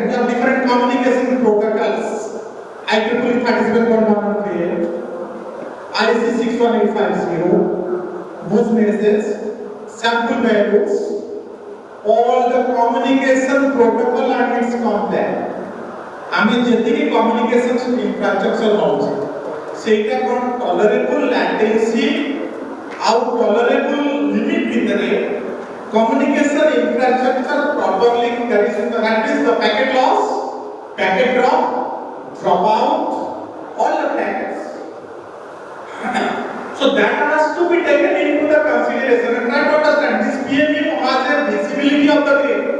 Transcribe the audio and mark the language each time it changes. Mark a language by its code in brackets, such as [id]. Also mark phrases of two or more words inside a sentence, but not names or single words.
[en] We have different communication protocols. IEEE 37.138, IEC 61850. Whose message, sample values, all the communication protocol and its complaint. [or] ଆମେ ଯେତିକି [en] communication infrastructure [or] ହେଉଛ ସେଟା କୋନ [en] tolerable latency आउ tolerable limit भितरे communication infrastructure properly carries the, that is the packet loss, packet drop, dropout, all the packets. So that has to be taken into the consideration, and try to understand this PMU has a visibility of the grid.